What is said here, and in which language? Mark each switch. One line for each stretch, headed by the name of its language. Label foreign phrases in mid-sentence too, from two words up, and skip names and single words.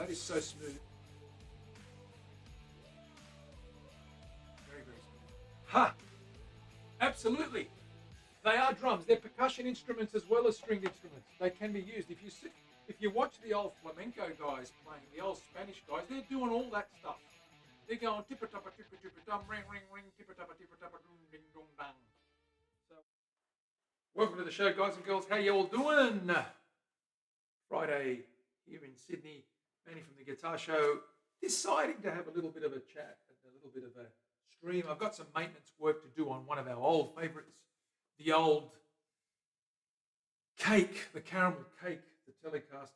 English: That is so smooth. Very, very smooth. Ha! Absolutely. They are drums. They're percussion instruments as well as stringed instruments. They can be used. If you watch the old flamenco guys playing, the old Spanish guys, they're doing all that stuff. They're going tippa-tappa, tippa-tippa-dum, ring, ring, ring, tippa-tappa, tippa-tappa, dum, ding, dong, dang. So, welcome to the show, guys and girls. How you all doing? Friday here in Sydney. Manny from the Guitar Show, deciding to have a little bit of a chat, a little bit of a stream. I've got some maintenance work to do on one of our old favourites, the old cake, the caramel cake, the Telecaster.